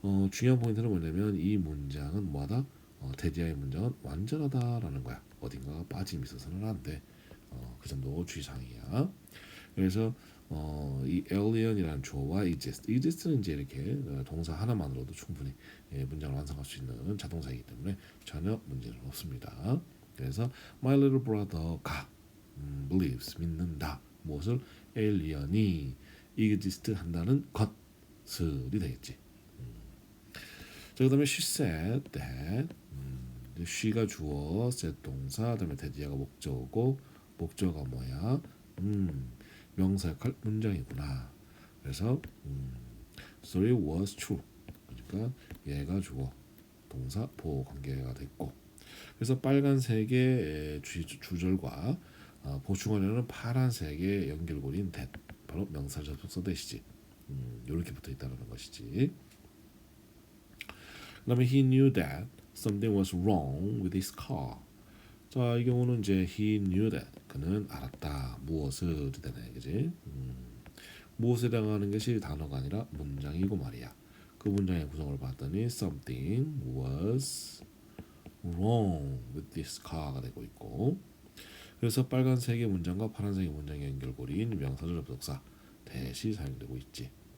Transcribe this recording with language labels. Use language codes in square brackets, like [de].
[ko] 중요한 포인트는 뭐냐면 이 문장은 뭐하다? 대디아의 문장은 완전하다라는 거야. 어딘가가 빠짐이 있어서는 안 돼. 그 점도 주의사항이야. 그래서 이 alien이라는 주어와 exist는 이제 이렇게 동사 하나만으로도 충분히 문장을 완성할 수 있는 자동사이기 때문에 전혀 문제는 없습니다. 그래서 [en] my little brother가 believes [ko] 믿는다. 무엇을 alien이 exist 한다는 것을이 되겠지. 자, 그다음에 she said that she가 주어, said 동사, 그다음에 that이가 목적어고 목적어가 뭐야? 명사 역할 문장이구나. 그래서 [en] story was true. [ko] 그러니까 얘가 주어, 동사, 보호 관계가 됐고. 그래서 빨간색의 주절과 보충하려는 파란색의 연결고리인 that 바로 명사 접속사 that이지. 이렇게 붙어 있다는 것이지. [en] 그다음에 he knew that something was wrong with his car. [ko] 자, 이 경우는 이제 [en] he knew that [ko] 그는 알았다. 무엇을 되네, 그지? 무엇에 해당하는 것이 단어가 아니라 문장이고 말이야. 그 문장의 구성을 봤더니 [en] something was wrong with this car [ko] 가 되고 있고, 그래서 빨간색의 문장과 파란색의 문장의 연결고리인 명사절 접속사 that이 사용되고 있지.